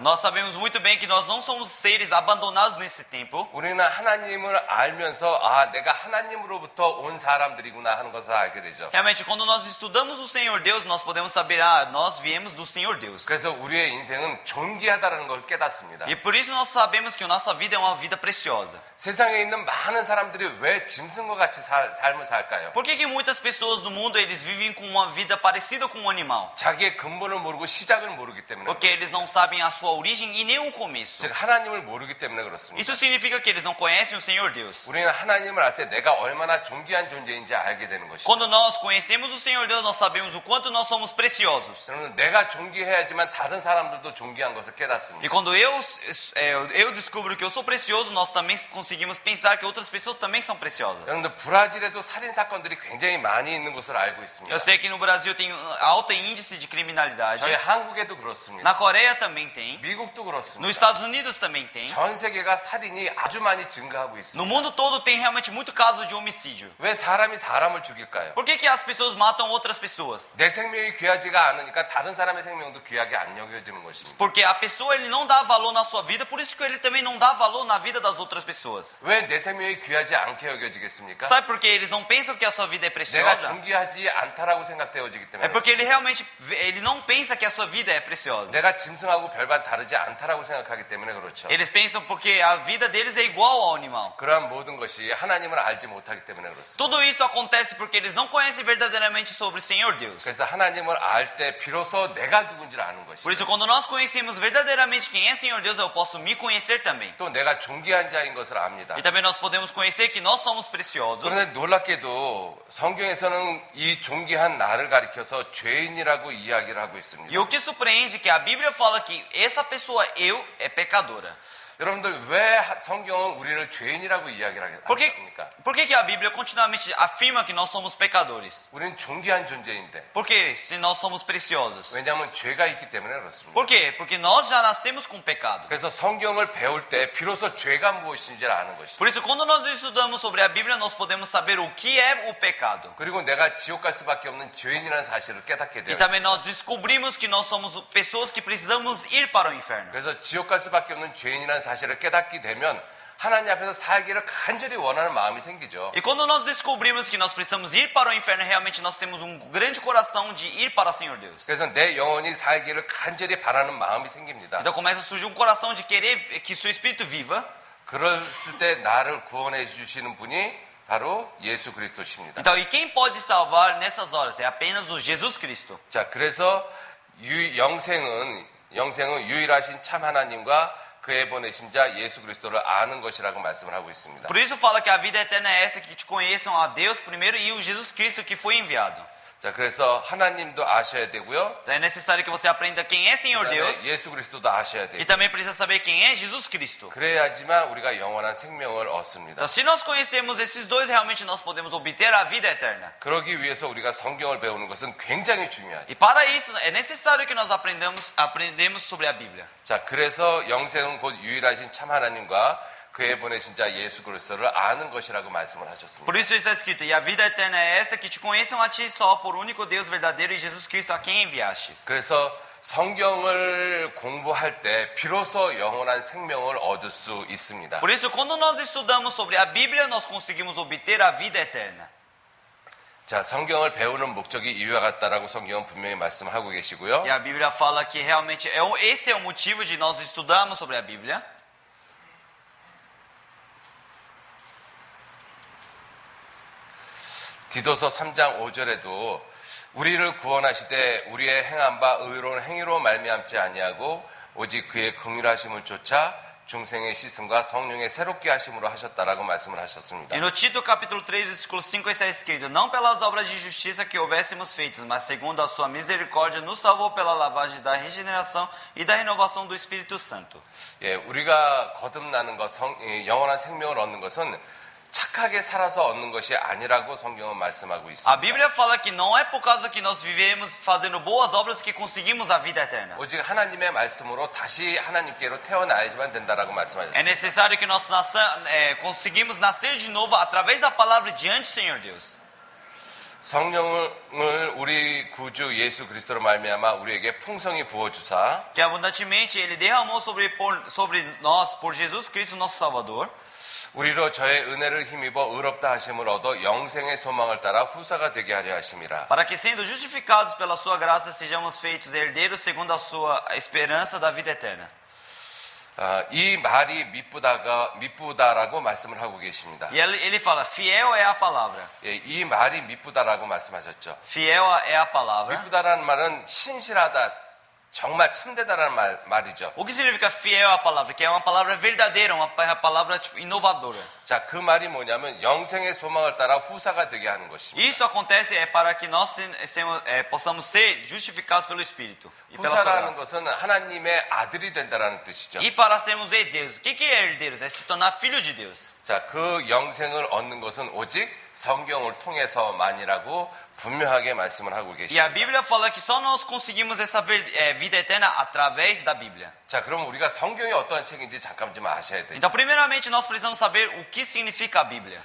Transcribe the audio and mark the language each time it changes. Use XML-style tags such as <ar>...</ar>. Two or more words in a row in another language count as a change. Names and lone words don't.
<pt>Nós sabemos muito bem que nós não somos seres abandonados nesse tempo.</pt> <ko>우리는 하나님을 알면서 내가 하나님으로부터 온 사람들이구나 하는 것을 알게 되죠.</ko> <pt>Realmente, quando nós estudamos o Senhor Deus, nós podemos saber, nós viemos do Senhor Deus.</pt> <ko>그래서 우리의 인생은 존귀하다는 걸 깨닫습니다.</ko> <pt>E por isso nós sabemos que a nossa vida é uma vida preciosa.</pt> <ko>세상에 있는 많은 사람들이 왜 짐승과 같이 삶을 살까요?</ko> <pt>Por que muitas pessoas do mundo eles vivem com uma vida parecida com um animal?</pt> <ko>자기의 근본을 모르고 시작을 모르기 때문에</ko> <pt>Porque eles não sabem a sua origem e nem o começo.</pt> <ko>즉 하나님을 모르기 때문에 그렇습니다.</ko> <pt>Isso significa que eles não conhecem o Senhor Deus.</pt> <ko>우리는 하나님을 알 때 내가 얼마나 존귀한 존재인지 알게 되는 것이죠.</ko> <pt>Quando nós conhecemos o Senhor Deus, nós sabemos o quanto nós somos preciosos.</pt> <ko>여러분 내가 존귀해야지만 다른 사람들도 존귀한 것을 깨닫습니다.</ko> <pt>E quando eu descubro que eu sou precioso, nós também conseguimos pensar que outras pessoas também são preciosas.</pt> <ko>여러분들 브라질에도 살인 사건들이 굉장히 많이 있는 것으로 알고 있습니다.</ko> <pt>Eu sei que no Brasil tem alto índice de criminalidade.</pt> <ko>저희 한국에도 그렇습니다.</ko> <pt>Na Coreia também tem.</pt> <ko>미국도</ko> <pt>Nos</pt> <ko>그렇습니다.</ko> <pt>Estados Unidos também tem.</pt> <ko>전 세계가 살인이 아주 많이 증가하고</ko> <pt>No</pt> <ko>있습니다.</ko> <pt>mundo todo tem realmente muito caso de homicídio.</pt> <ko>왜 사람이 사람을 죽일까요?</ko> <pt>Por que as pessoas matam outras pessoas?</pt> <ko>내 생명이 귀하지가 않으니까 다른 사람의 생명도 귀하게 안 여겨지는 것입니다.</ko> <pt>Porque a pessoa ele não dá valor na sua vida, por isso que ele também não dá valor na vida das outras pessoas.</pt> <ko>왜 내 생명이 귀하지 않게 여겨지겠습니까?</ko> <pt>Sabe por que eles não pensam que a sua vida é</pt> <ko>내가</ko> <pt>preciosa?</pt> <ko>존귀하지 않다라고 생각되어지기</ko> <pt>É</pt> <ko>때문에</ko> <pt>porque ele realmente ele não pensa que a sua vida é preciosa.</pt> <ko>내가 짐승하고 별반 다르지 않다라고 생각하기 때문에 그렇죠.</ko> <pt>Eles pensam porque a vida deles é igual ao animal.</pt> <ko>그러한 모든 것이 하나님을 알지 못하기 때문에 그렇습니다.</ko> <pt>Tudo isso acontece porque eles não conhecem verdadeiramente sobre o Senhor Deus.</pt> <ko>그래서 하나님을 알 때 비로소 내가 누군지를 아는</ko> <pt>Por</pt> <ko>것이죠.</ko> <pt>isso, quando nós conhecemos verdadeiramente quem é Senhor Deus, eu posso me conhecer também.</pt> <ko>또 내가 존귀한 자인 것을 압니다.</ko> <pt>E também nós podemos conhecer que nós somos preciosos.</pt> <ko>그런데 놀랍게도 성경에서는 이 존귀한 나를 가리켜서 죄인이라고 이야기를 하고 있습니다.</ko> <pt>E o que surpreende é que a Bíblia fala que essa pessoa, eu, é pecadora.</pt> <ko>여러분들 왜 성경은 우리를 죄인이라고 이야기를</ko> <pt>Por</pt> <ko>합니까?</ko> <pt>que a Bíblia continuamente afirma que nós somos pecadores?</pt> <ko>우리는 존귀한 존재인데</ko> <pt>Porque se nós somos preciosos.</pt> <ko>왜냐하면 죄가 있기 때문에 그렇습니다.</ko> <pt>Por quê? Porque nós já nascemos com pecado.</pt> <ko>그래서 성경을 배울 때 비로소 죄가 무엇인지를 아는 것이죠.</ko> <pt>Por isso, quando nós estudamos sobre a Bíblia, nós podemos saber o que é o pecado.</pt> <ko>그리고 내가 지옥 갈 수밖에 없는 죄인이라는 사실을 깨닫게</ko> <pt>E</pt> <ko>돼요.</ko> <pt>também nós descobrimos que nós somos pessoas que precisamos ir para o inferno.</pt> <ko>그래서 지옥 갈 수밖에 없는 죄인이라는 사실을 깨닫게 되면 하나님 앞에서 살기를 간절히 원하는 마음이 생기죠.</ko> <pt>E quando nós descobrimos que nós precisamos ir para o inferno, realmente nós temos grande coração de ir para o Senhor Deus.</pt> <ko>그래서 내 영혼이 살기를 간절히 바라는 마음이 생깁니다.</ko> <pt>Então começa a surgir coração de querer que seu espírito viva.</pt> <ko>그랬을 때 나를 구원해 주시는 분이 바로 예수 그리스도십니다.</ko> <pt>Então, e quem pode salvar nessas horas? É apenas o Jesus Cristo.</pt> <ko>자, 그래서 영생은 유일하신 참 하나님과 그의 보내신 자 예수 그리스도를 아는 것이라고 말씀을 하고 있습니다.</ko> <pt>Por isso fala que a vida eterna é essa, que te conheçam a Deus primeiro e o Jesus Cristo que foi enviado.</pt> <ko>자, 그래서 하나님도 아셔야 되고요.</ko> <pt>Então é necessário que você aprenda quem é Senhor</pt> <ko>그다음에</ko> <pt>Deus</pt> <ko>예수 그리스도도 아셔야 돼요.</ko> <pt>e também precisa saber quem é Jesus Cristo.</pt> <ko>그래야지만 우리가 영원한 생명을 얻습니다.</ko> <pt>Então, se nós conhecermos esses dois, realmente nós podemos obter a vida eterna.</pt> <ko>그러기 위해서 우리가 성경을 배우는 것은 굉장히 중요하죠.</ko> <pt>E para isso é necessário que nós aprendemos sobre a Bíblia.</pt> <ko>자, 그래서 영생은 곧 유일하신 참 하나님과 그의 보내신 자 예수 그리스도를 아는 것이라고 말씀을 하셨습니다.</ko> <pt>Por isso está escrito, e a vida eterna é esta, que te conheçam a ti só, por único Deus verdadeiro e Jesus Cristo a quem enviastes.</pt> <ko>그래서 성경을 공부할 때 비로소 영원한 생명을 얻을 수 있습니다.</ko> <pt>Por isso, quando nós estudamos sobre a Bíblia, nós conseguimos obter a vida eterna.</pt> <ko>자, 성경을 배우는 목적이 이와 같다라고 성경은 분명히 말씀하고 계시고요.</ko> <pt>E a Bíblia fala que realmente esse é o motivo de nós estudarmos sobre a Bíblia.</pt> <ko>디도서 3장 5절에도 우리를 구원하시되 우리의 행한 바 의로운 행위로 말미암지 아니하고 오직 그의 긍휼하심을 쫓아 중생의 씻음과 성령의 새롭게 하심으로 하셨다라고 말씀을 하셨습니다.</ko> <pt>E no Tito capítulo 3, versículo 5 está escrito, não pelas obras de justiça que houvéssemos feitos, mas segundo a sua misericórdia nos salvou pela lavagem da regeneração e da renovação do Espírito Santo.</pt> <ko>예, 우리가 거듭나는 것, 영원한 생명을 얻는 것은 착하게 살아서 얻는 것이 아니라고 성경은 말씀하고 있습니다.</ko> <pt>A Bíblia fala que não é por causa que nós vivemos fazendo boas obras que conseguimos a vida eterna.</pt> <ko>오직 하나님의 말씀으로 다시 하나님께로 태어나야지만 된다라고</ko> <pt>É</pt> <ko>말씀하셨습니다.</ko> <pt>necessário que nós conseguimos nascer de novo através da palavra diante do Senhor Deus.</pt> <ko>성령을 우리 구주 예수 그리스도로 말미암아 우리에게 풍성히 부어 주사</ko> <pt>Que abundantemente Ele derramou sobre nós por Jesus Cristo, nosso Salvador.</pt> <ko>우리로 저의 은혜를 힘입어 의롭다 하심을 얻어 영생의 소망을 따라 후사가 되게 하려 하심이라.</ko> <pt>Para que, sendo justificados pela sua graça, sejamos feitos herdeiros segundo a sua esperança da vida eterna.</pt> <ko>이 말이 미쁘다라고 말씀을 하고 계십니다.</ko> <pt>E ele fala, fiel é a palavra.</pt> <ko>예, 이 말이 미쁘다라고 말씀하셨죠.</ko> <pt>Fiel é a palavra.</pt> <ko>미쁘다라는 말은 신실하다, 정말 참되다라는 말이죠.</ko> <pt>O que significa fiel à palavra? Que é uma palavra verdadeira, uma palavra inovadora.</pt> <ko>자, 그 말이 뭐냐면 영생의 소망을 따라 후사가 되게 하는 것입니다.</ko> <pt>Isso acontece para que nós possamos ser justificados pelo Espírito e pela sua</pt> <ko>후사라는</ko> <pt>graça.</pt> <ko>것은 하나님의 아들이 된다라는 뜻이죠.</ko> <pt>E para sermos herdeiros. O que é herdeiros? É se tornar filho de Deus.</pt> <ko>자, 그 영생을 얻는 것은 오직 성경을 통해서만이라고 분명하게 말씀을 하고</ko> <pt>E a</pt> <ko>계십니다.</ko> <pt>Bíblia fala que só nós conseguimos essa vida eterna através da Bíblia.</pt> <ko>자, 그럼 우리가 성경이 어떠한 책인지 잠깐 좀 아셔야 돼요.</ko> <pt>Então, primeiramente, nós precisamos saber o que significa a Bíblia.</pt>